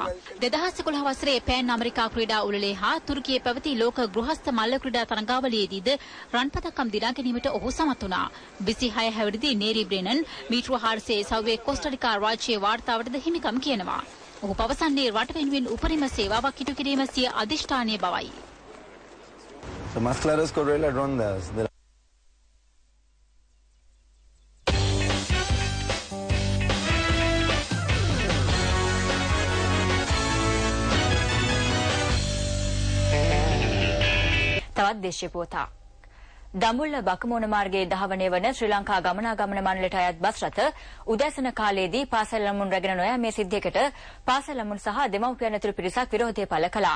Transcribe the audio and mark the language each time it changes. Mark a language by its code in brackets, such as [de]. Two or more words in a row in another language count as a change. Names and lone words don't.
[si] 2011 වසරේ පෑන් ඇමරිකා ක්‍රීඩා උළෙලේ හා තුර්කියේ පැවති ලෝක ගෘහස්ත මල්ල ක්‍රීඩා තරඟාවලියේදීද රන් පදක්කම් දිනා ගැනීමට ඔහු සමත් වුණා. 26 හැවිරිදි නෙරි බ්‍රෙනන් මීටර 400 සව්වේ කොස්ටරිකා රාජ්‍යයේ වාර්තාවටද හිමිකම් කියනවා. ඔහු පවසන්නේ රට වෙනුවෙන් උපරිම සේවාවක් ඉටු කිරීම සිය අධිෂ්ඨානීය බවයි. [es] So más claro es correr las rondas de [si] තවත් දේශීය පුවතක්. දඹුල්ල බකමෝන මාර්ගයේ ධාවනය වන ශ්‍රී ලංකා ගමනාගමන මණ්ඩලයට අයත් බස් රථ උදෑසන කාලයේදී පාසල් ළමුන් රැගෙන නොයාමේ සිද්ධියකට පාසල් ළමුන් සහ දෙමව්පියන් ඇතුළු පිරිසක් විරෝධය පළ කළා.